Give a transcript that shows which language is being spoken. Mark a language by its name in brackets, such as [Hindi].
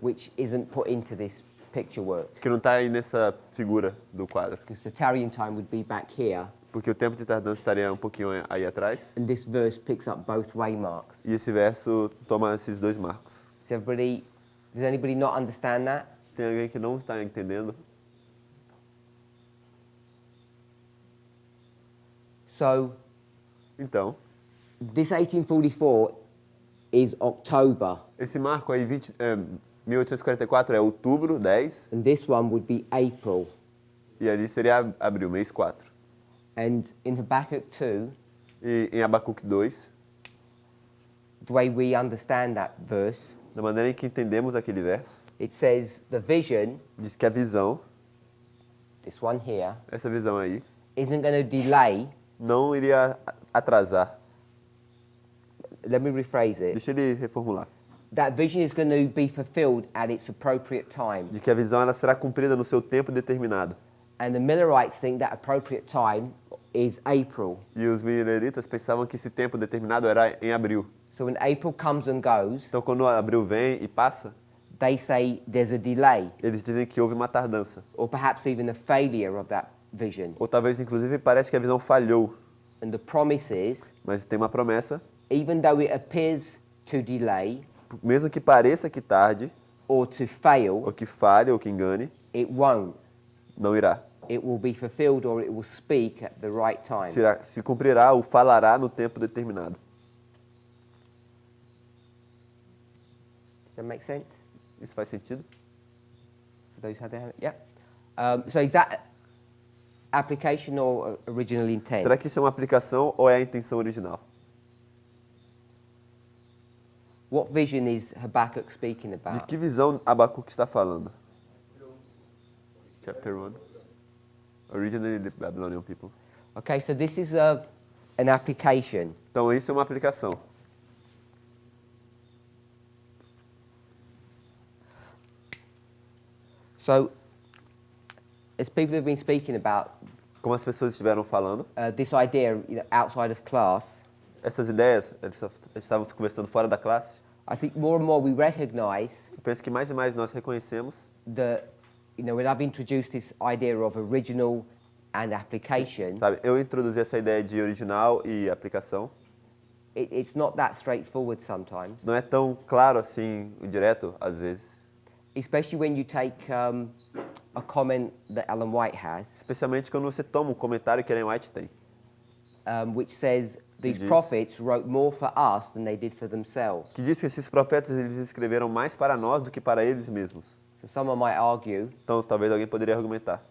[English] which isn't put into this picture work. [Portuguese] que não está aí nessa figura do quadro. [English] Because the tarrying time would be back here, [Portuguese] Porque o tempo de tardança estaria um pouquinho aí atrás. [English] and this verse picks up both waymarks. [Portuguese] E esse verso toma esses dois marcos. [English] Does anybody not understand that? [Portuguese] Tem alguém que não está entendendo? [English] So [Portuguese] Então, [English] this 1844 is October, [Portuguese] esse marco aí, 1844, é outubro 10, [English] and this one would be April. [Portuguese] e ali seria abril, mês 4. [English] And in Habakkuk 2, [Portuguese] E em Abacuque 2, [English] the way we understand that verse, [Portuguese] da maneira em que entendemos aquele verso, [English] it says the vision, [Portuguese] diz que a visão, [English] this one here, [Portuguese] essa visão aí, [English] isn't going to delay. [Portuguese] não iria atrasar. [English] Let me rephrase it. [Portuguese] Deixa ele reformular. [English] That vision is going to be fulfilled at its appropriate time. [Portuguese] De que a visão ela será cumprida no seu tempo determinado. [English] And the Millerites think that appropriate time is April. [Portuguese] E os mileritas pensavam que esse tempo determinado era em abril. [English] So when April comes and goes, [Portuguese] Então, quando abril vem e passa, [English] they say there's a delay, [Portuguese] eles dizem que houve uma tardança. [English] or perhaps even a failure of that vision. [Portuguese] Ou talvez, inclusive, parece que a visão falhou. [English] And the promise is, [Portuguese] Mas tem uma promessa, [English] even though it appears to delay [Portuguese] mesmo que pareça que tarde, [English] or to fail, [Portuguese] ou que falhe, ou que engane, [English] it won't. [Portuguese] não irá. [English] It will be fulfilled or it will speak at the right time. [Portuguese] Se cumprirá ou falará no tempo determinado. [English] that make sense? [Portuguese] Isso faz sentido? [English] For those who had their hand? Yeah. So is that application or original intent? [Portuguese] Será que isso é uma aplicação ou é a intenção original? [English] What vision is Habakkuk speaking [Portuguese] De [English] about? [Portuguese] que visão Abacuque está falando? [English] Chapter 1. Originally the Babylonian people. Okay, so this is an application. [Portuguese] Então isso é uma aplicação. [English] So, as people have been speaking about [Portuguese] Como as pessoas estiveram falando, [English] this idea, outside of class, [Portuguese] essas ideias, eles estávamos conversando fora da classe. [English] I think more and more we recognize [Portuguese] Eu penso que mais e mais nós reconhecemos [English] that, when I've introduced this idea of original and application, [Portuguese] Sabe, eu introduzi essa ideia de original e aplicação. [English] it's not that straightforward sometimes, [Portuguese] Não é tão claro assim, direto, às vezes. [English] especially when you take a comment that Ellen White has, [Portuguese] Especialmente quando você toma um comentário que Ellen White tem. [English] which says these [Portuguese] diz- [English] prophets wrote more for us than they did for themselves. [Portuguese] Que diz que esses profetas eles escreveram mais para nós do que para eles mesmos. [English] So someone might argue Então talvez alguém poderia argumentar.